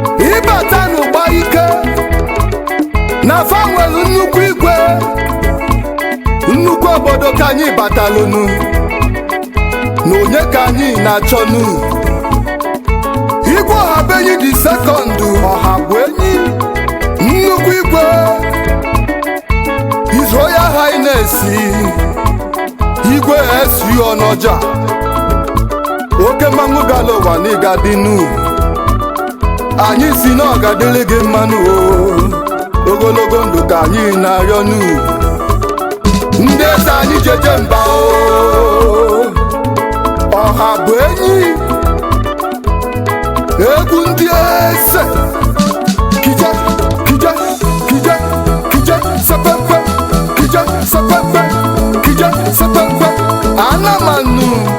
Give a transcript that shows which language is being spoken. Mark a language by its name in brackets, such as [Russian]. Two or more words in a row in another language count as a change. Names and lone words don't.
[Igbo] Ịbata n'ụgba ike, na fa nwere nnukwu igwe, nnukwu obodo ka anyị batalụnụ. Na onye ka anyị na-achọnụ? Igwe Ọhabenyi [English] the second, [Igbo] Ọhabụenyi, nnukwu igwe, [English] His Royal Highness, [Igbo] Igwe S U Onoja, oke mmanwụ bịala ụwa na ị ga-adị nụ. Anyị si na ọ ga-adịlị gị mmanụ o, ogologo ndụ ka anyị na-arịọ nụ. Ndị eze anyị jeje mba o, Ọhabenyi, egwu ndị eze. Kije, kije, kije, kije, sepepe, kije, sepepe, kije, sepepe, Anamanu.